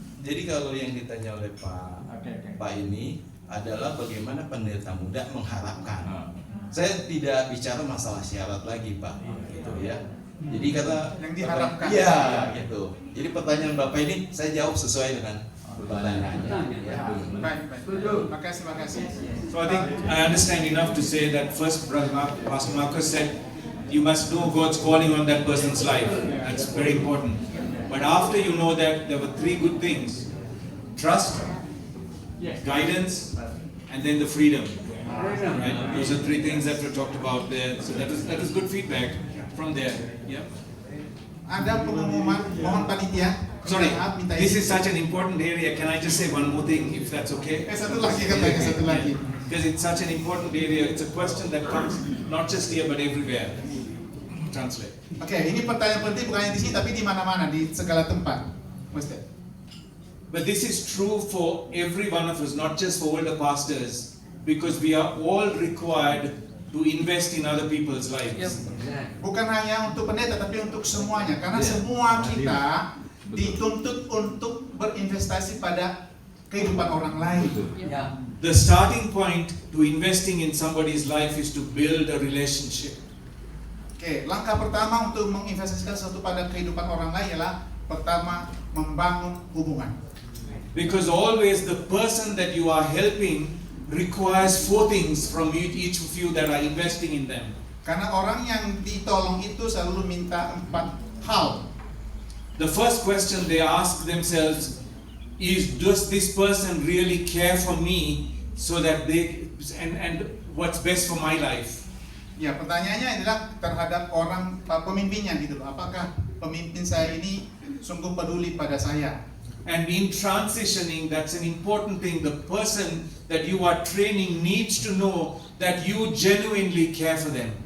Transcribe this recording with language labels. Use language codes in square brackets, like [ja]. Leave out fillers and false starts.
[id] Jadi kalau yang ditanya oleh Pak ini adalah bagaimana pendeta muda mengharapkan. Saya tidak bicara masalah syarat lagi Pak, gitu ya. Jadi kata yang diharapkan. Iya, gitu. Jadi pertanyaan Bapak ini saya jawab sesuai dengan pertanyaannya. Ya. Baik. Makasih. [en] So I think I understand enough to say that first, Pastor Marcus said, you must know God's calling on that person's life. That's very important. But after you know that, there were 3 good things: trust, guidance, and then the freedom. Right? Those are 3 things that were talked about there. So that was good feedback from there. Yeah. [id] Ada pengumuman, mohon panitia. [en] Sorry, this is such an important area. Can I just say one more thing, if that's okay? [id] Satu lagi. [en] Because it's such an important area. It's a question that comes not just here but everywhere. Translate. [id] Oke, ini pertanyaan penting bukan hanya di sini tapi di mana-mana, di segala tempat. Ustaz. [en] But this is true for every one of us, not just for older pastors, because we are all required to invest in other people's lives. [id] Bukan hanya untuk pendeta, tapi untuk semuanya. Karena semua kita dituntut untuk berinvestasi pada kehidupan orang lain. [en] The starting point to investing in somebody's life is to build a relationship. [id] Oke, langkah pertama untuk menginvestasikan sesuatu pada kehidupan orang lain ialah pertama membangun hubungan. [en] Because always the person that you are helping requires 4 things from each of you that are investing in them. [id] Karena orang yang ditolong itu selalu minta 4 hal. [en] The first question they ask themselves is, does this person really care for me so that they and what's best for my life? [id] Ya, pertanyaannya adalah terhadap orang pemimpinnya gitu loh. Apakah pemimpin saya ini sungguh peduli pada saya? [en] And in transitioning, that's an important thing. The person that you are training needs to know that you genuinely care for them.